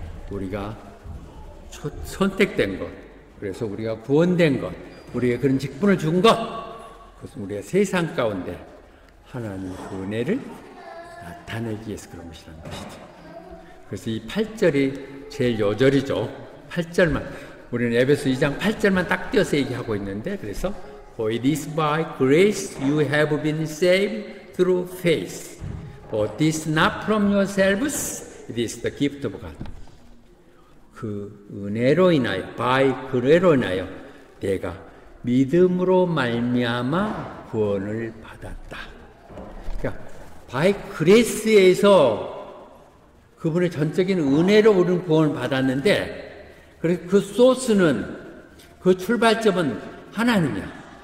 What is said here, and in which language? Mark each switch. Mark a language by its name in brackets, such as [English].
[Korean] 우리가 선택된 것, 그래서 우리가 구원된 것, 우리에게 그런 직분을 준 것, 그것은 우리가 세상 가운데 하나님의 그 은혜를 나타내기 위해서 그런 것이라는 것이죠. 그래서 이 8절이 제일 요절이죠. 8절만. 우리는 에베소 2장 8절만 딱 띄어서 얘기하고 있는데, 그래서 [English] For it is by grace you have been saved through faith. For this not from yourselves, it is the gift of God. [Korean] 그 은혜로 인하여, by 그래로 인하여 내가 믿음으로 말미암아 구원을 받았다. 그러니까 [English] by grace [Korean] 에서 그분의 전적인 은혜로 우리는 구원을 받았는데, 그래서 그 소스는, 그 출발점은 하나님이야.